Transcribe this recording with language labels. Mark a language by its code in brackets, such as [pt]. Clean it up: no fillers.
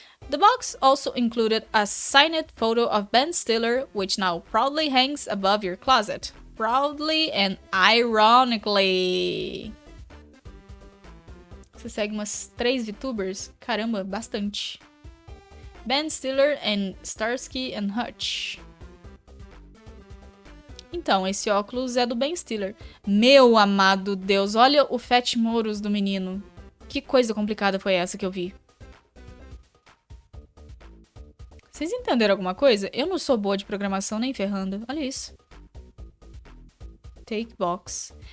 [en] The box also included a signed photo of Ben Stiller, which now proudly hangs above your closet. Proudly and ironically. [pt] Você segue umas 3 VTubers? Caramba, bastante. [en] Ben Stiller and Starsky and Hutch. [pt] Então, esse óculos é do Ben Stiller. Meu amado Deus, olha o Fat Morus do menino. Que coisa complicada foi essa que eu vi. Vocês entenderam alguma coisa? Eu não sou boa de programação nem ferrando. Olha isso. [en] Take box.